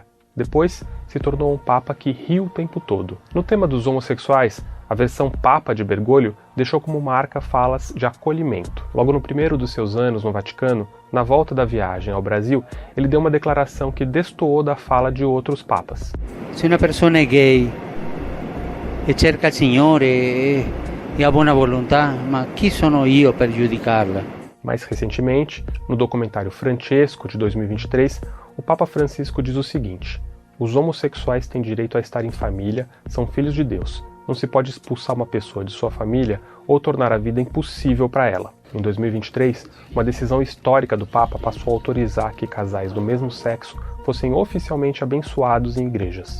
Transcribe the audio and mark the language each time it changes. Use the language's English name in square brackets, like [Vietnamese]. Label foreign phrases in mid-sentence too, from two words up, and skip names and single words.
[Portuguese] Depois, se tornou um papa que ri o tempo todo. No tema dos homossexuais, a versão papa de Bergoglio deixou como marca falas de acolhimento. Logo no primeiro dos seus anos no Vaticano, na volta da viagem ao Brasil, ele deu uma declaração que destoou da fala de outros papas. Se uma pessoa é gay e [Italian] cerca il Signore [Portuguese] e a boa vontade, [Italian] ma chi sono io per giudicarla? [Portuguese] Mais recentemente, no documentário Francesco, de 2023, o Papa Francisco diz o seguinte: "Os homossexuais têm direito a estar em família, são filhos de Deus. Não se pode expulsar uma pessoa de sua família ou tornar a vida impossível para ela." Em 2023, uma decisão histórica do Papa passou a autorizar que casais do mesmo sexo fossem oficialmente abençoados em igrejas.